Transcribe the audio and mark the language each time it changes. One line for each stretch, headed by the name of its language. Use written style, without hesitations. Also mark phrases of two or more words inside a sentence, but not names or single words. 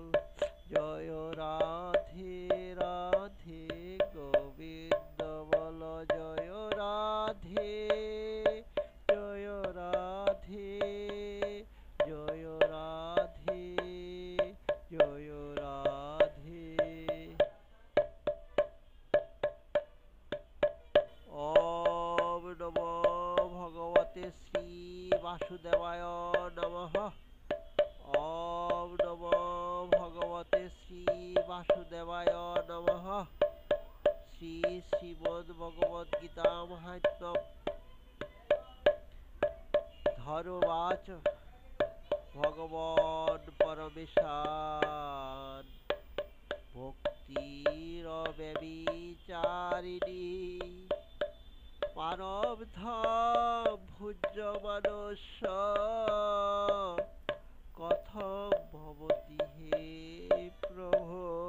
Bangla: জয় রাধে রাধে গোবিন্দ বল জয় রাধে জয় রাধে জয় রাধে জয় রাধে।
Sanskrit: ওম নমো ভগবতে শ্রী বাসুদেবায় নমঃ। ওম নমো ভগবতে শ্রী বাসুদেবায় নমঃ। শ্রী শ্রীমদ্ভগবদ্গীতা মাহাত্ম্যম। ধর্মবাচ ভগবান পরমেশান ভক্তিরব্যভিচারিণী মানবধম ভুজ্যমানস্য কথম ভবতি হে প্রভো।